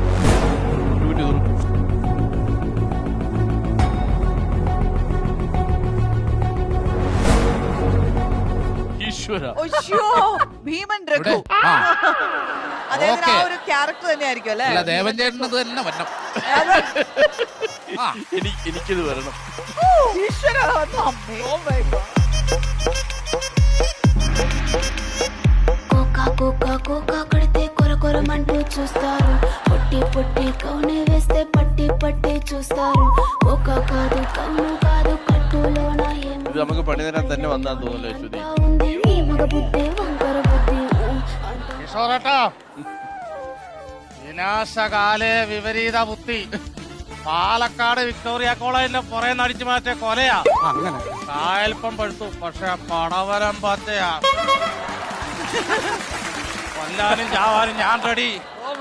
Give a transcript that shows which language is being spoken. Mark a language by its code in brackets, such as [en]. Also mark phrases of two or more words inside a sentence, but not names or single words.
[ml] ഭീമൻ രഘു. അദ്ദേഹത്തിന് ആ ഒരു ക്യാരക്ടർ തന്നെയായിരിക്കും അല്ലേ? ദേവൻ ചേട്ടനത് തന്നെ വരണം. എനിക്കിത് വരണം. [te] కొరమంటూ చూస్తారు, పొట్టి పొట్టి కౌని వేస్తే పట్టి పట్టి చూస్తారు. ఒక కాదు కౌను కాదు కట్టులోన [ml] ഇത് നമുക്ക് പണി തരാൻ തന്നെ വന്നാ തോന്നുന്നു. [te] ఉంది ఈ మగ బుద్ధి వంకర బుద్ధి. [sa] വിനാശകാലേ വിപരീത ബുദ്ധി. [ml] പാലക്കാട് വിക്ടോറിയ കോളേജിലെ പുറേ നടിച്ചു മാറ്റിയ കൊലയാ. കായൽപ്പം പഴുത്തു, പക്ഷെ പടവലം പച്ചയാ. കൊല്ലാനും ചാവാനും ഞാൻ റെഡി.